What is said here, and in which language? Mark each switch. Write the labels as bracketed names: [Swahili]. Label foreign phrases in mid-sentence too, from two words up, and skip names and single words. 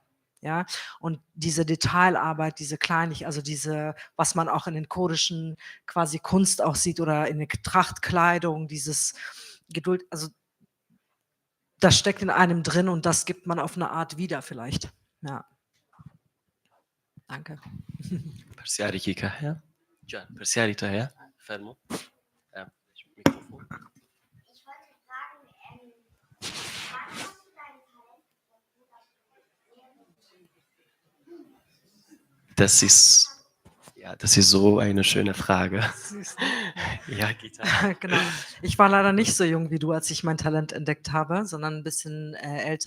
[German] Ja, und diese Detailarbeit, diese Kleinigkeit, also diese, was man auch in den kurdischen quasi Kunst auch sieht oder in der Trachtkleidung, dieses Geduld, also das steckt in einem drin und das gibt man auf eine Art wieder vielleicht. Ja. Danke. [Central Kurdish] پرسیاری کی که هست؟ جان پرسیاری تو هست؟ فرمو میکروفون. [German] Ich wollte fragen, wann hast du dein Talent Das ist so eine schöne Frage. Ja, Gitarre. Genau. Ich war leider nicht so jung wie du, als ich mein Talent entdeckt habe, sondern ein bisschen älter.